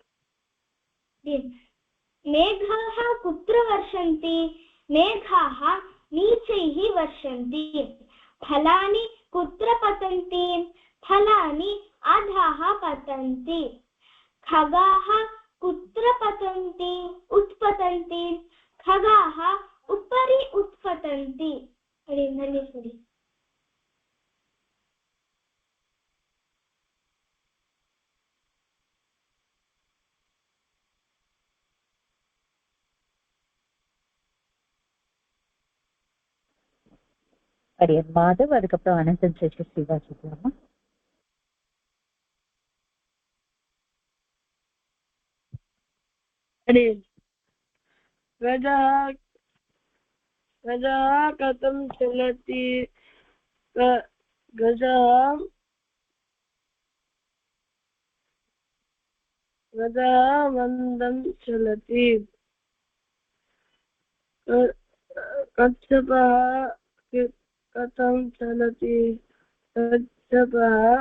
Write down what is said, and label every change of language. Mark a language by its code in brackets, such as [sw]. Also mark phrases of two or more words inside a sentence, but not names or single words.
[sa] मेघाः कुत्र वर्षन्ति मेघाः नीचैः वर्षन्ति फलानि कुत्र पतन्ति फलानि अधः पतन्ति खगाः कुत्र पतन्ति उत्पतन्ति खगाः उपरि उत्पतन्ति अरे धन्यवादः [ta] அடியன் மாதவ் அதுக்கப்புறம் அனந்தன் சேஷ சிவா சொல்லலாமா? [sa] गजः कथं चलति गजः मन्दं चलति कच्छपः कथं चलति कच्छपः